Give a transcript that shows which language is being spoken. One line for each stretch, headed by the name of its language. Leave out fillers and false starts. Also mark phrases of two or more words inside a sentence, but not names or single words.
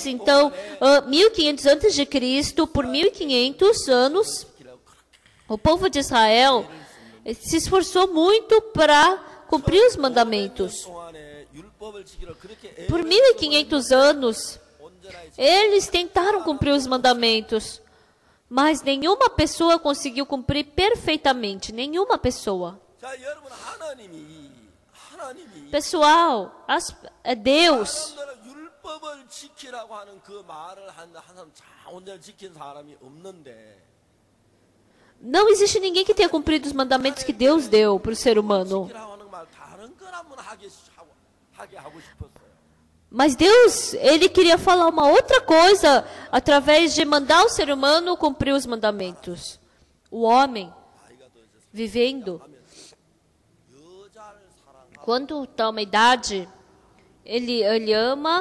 Portuguese: Então, 1500 antes de Cristo, por 1500 anos, o povo de Israel se esforçou muito para cumprir os mandamentos. Por 1500 anos, eles tentaram cumprir os mandamentos, mas nenhuma pessoa conseguiu cumprir perfeitamente. Nenhuma pessoa.
Korean: 자, 여러분 하나님이
Portuguese: Pessoal, é Deus.
Korean: 사람들은 율법을 지키라고 하는 그 말을 한 사람 자 온전히 지킨 사람이 없는데
Portuguese: Não existe ninguém que tenha cumprido os mandamentos que Deus deu para o ser humano.
Korean: 지키라고 하는 말 다른 걸 한번 하게 하고 싶었어요.
Portuguese: Mas Deus, Ele queria falar uma outra coisa através de mandar o ser humano cumprir os mandamentos. O homem, vivendo, quando está uma idade, ele ama.